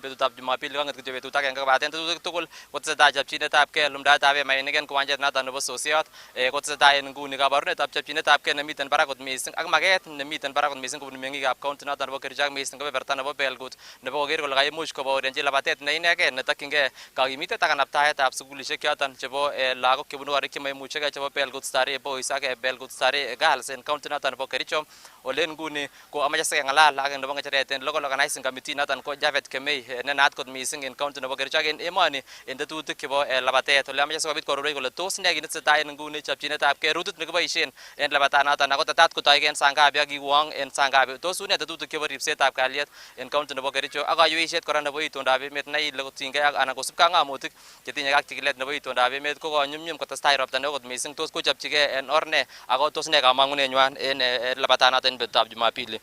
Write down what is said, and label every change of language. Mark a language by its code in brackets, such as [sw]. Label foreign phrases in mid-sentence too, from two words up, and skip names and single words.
[kln] betutab Jumapili kong'et kityo betut agenge kobaten tetutik tugul kotesetai chopchinetabgei lumdaetab emainik en kiwanjet noton nebo Sosiot kotesetai en nguni kabarunetab chopchinetabgei nemiten barak kot mising ak maget nemiten barak kot mising kobun meng'ikab county noton nebo Kericho ak mising kebeberta nebo Belgut nebo koker kole kaimuch kobaorionji labatet ne inegei netokyingei kakimitet ak kanaptaetab sukulishek choton chebo lagok chebunu korik chemaimuchegei chebo Belgut Starehe Boys ak Belgut Starehe Girls en county noton nebo Kericho ole nguni ko amache sikeng'alal ak nebo ng'echeret en local organizing committee noton ko Javed Kemei ne naat kot mising en county nebo Kericho ak en emoni en tetutik chebo labatet ole amache sikobit kororoi kole tos ne kit netesetai en nguni chopchinetabgei rutit nekiboisien en labatanoton ako tetat kotoige en sangapi ak kiwong en sangapi tos une tetutik chebo ripsetab kalyet en county nebo Kericho ak kayweisiet kora nebo itondab emet ne ile kotinygei ak anan kosubkei ak ng'amutik chetinye ak chikilet nebo itondab emet ko konyumnyum kotestai ropta neo kot mising tos kochopchigei en or ne ako tos ne kamang'unenywan en labatanoton en betutab Jumapili.